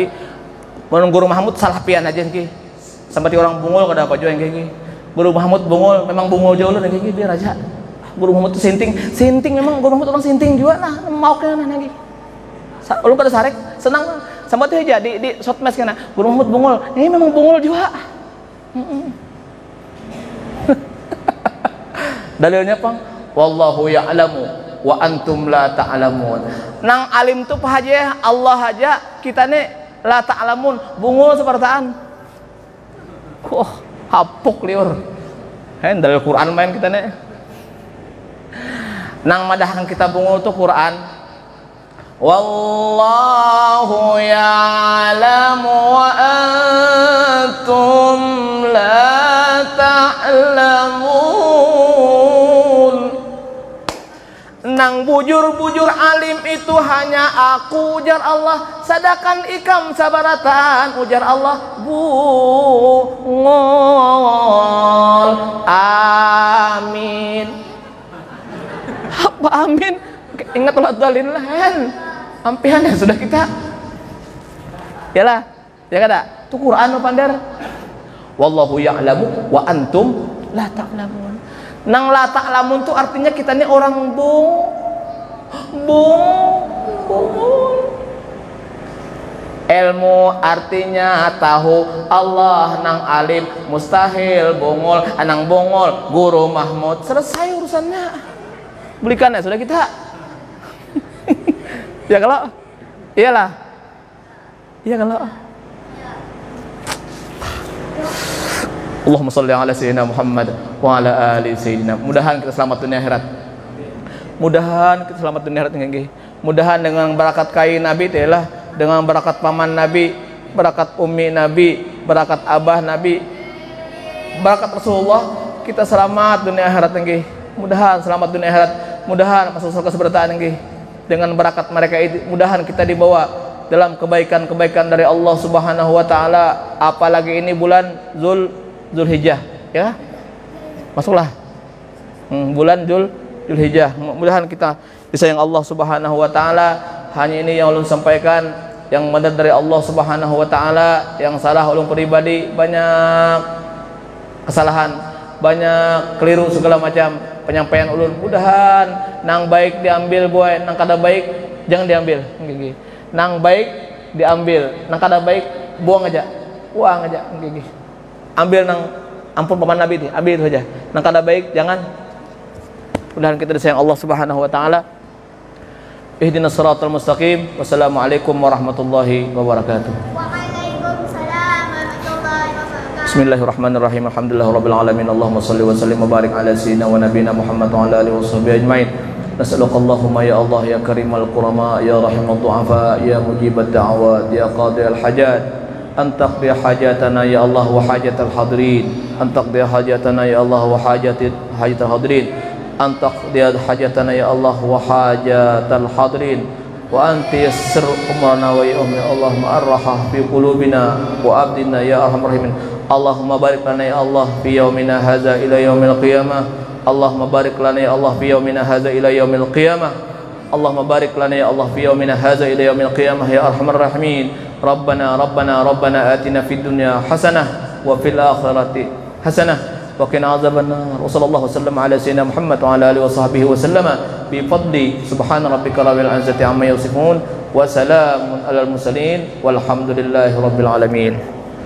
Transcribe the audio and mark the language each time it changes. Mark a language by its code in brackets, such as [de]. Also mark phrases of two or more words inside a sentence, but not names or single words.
[bjn] Mun Guru Mahmud salah pian aja ki. Sampai orang bungul kada apa juga yang kayak Guru Mahmud bungul, memang bungul jauh lu kayak biar aja. Guru Mahmud tuh sinting memang Guru Mahmud orang sinting juga nah, mau kena lagi. Ulun kada sarek, senang sampai tuh aja di [en] short match [bjn] kana. Guru Mahmud bungul, ini memang bungul juga. Dalilnya pang [ar] والله يعلم وأنتم لا تعلمون. [bjn] Nang alim tu pa aja Allah aja, kita nih [ar] لا تعلمون [bjn] bungul sepertaan. Hapuk liur. Dalil Quran main kita nih. Nang madahkan kita bungul tu Quran. [ar] والله يعلم وأنتم لا تعلمون. [bjn] Nang bujur-bujur alim itu hanya aku ujar Allah, sadakan ikam sabarataan ujar Allah bungol. Amin. Apa amin? Ingat ulah dalil lain. Ampihan ya sudah kita. Yalah, ya kada? Tu Quran no pandar. [ar] والله يعلم وأنتم لا تعلمون. [bjn] Nang [ar] لا تعلمون [bjn] tu artinya kita ini orang bungul. Ilmu artinya tahu, Allah nang alim, mustahil bungul, anang bungul Guru Mahmud. Selesai urusannya. Belikan ya sudah kita. Ya kalau iyalah. Iya kalau [ar] اللهم صل على سيدنا محمد وعلى آل سيدنا. [bjn] Mudahan kita selamat dunia akhirat. Mudahan kita selamat dunia akhirat nggih. Mudahan dengan barakat kai Nabi telah, dengan barakat paman Nabi, barakat ummi Nabi, barakat abah Nabi, barakat Rasulullah kita selamat dunia akhirat nggih. Mudahan selamat dunia akhirat. Mudahan masuk surga seberataan nggih. Dengan barakat mereka itu mudahan kita dibawa dalam kebaikan-kebaikan dari Allah [ar] سبحانه وتعالى, [bjn] apalagi ini bulan Zulhijjah ya. Masuklah bulan Zulhijjah. Mudahan kita disayang Allah [ar] سبحانه وتعالى. [bjn] Hanya ini yang ulun sampaikan, yang madad dari Allah [ar] سبحانه وتعالى. [bjn] Yang salah ulun pribadi banyak kesalahan, banyak keliru segala macam penyampaian ulun. Mudahan nang baik diambil boy, nang kada baik jangan diambil. Nang baik diambil, nang kada baik buang aja. Ambil ampun paman Nabi itu saja. Nang kada baik jangan. Mudah-mudahan kita disayang Allah [ar] سبحانه وتعالى. اهدنا الصراط المستقيم. والسلام عليكم ورحمة الله وبركاته. وعليكم السلام ورحمة الله وبركاته. بسم الله الرحمن الرحيم. الحمد لله رب العالمين. اللهم صل وسلم وبارك على سيدنا ونبينا محمد وعلى آله وصحبه أجمعين. نسألك اللهم يا الله يا كريم الكرماء يا رحيم الضعفاء يا مجيب الدعوات يا قاضي الحاجات أن تقضي حاجتنا يا الله وحاجة الحاضرين أن تقضي حاجتنا يا الله وحاجة الحاضرين أن تقضي حاجتنا يا الله وحاجة الحاضرين وأن تيسر أمرنا ويا اللهم الراحة في قلوبنا وأبداننا يا أرحم الراحمين. اللهم بارك لنا يا الله في يومنا هذا إلى يوم القيامة. اللهم بارك لنا يا الله في يومنا هذا إلى يوم القيامة. اللهم بارك لنا يا الله في يومنا هذا إلى يوم القيامة يا أرحم الراحمين. ربنا آتنا في الدنيا حسنة وفي الآخرة حسنة وقنا عذاب النار. وصلى الله وسلم على سيدنا محمد وعلى آله وصحبه وسلم بفضل سبحان ربك رب العزة عما يصفون وسلام على المرسلين والحمد لله رب العالمين.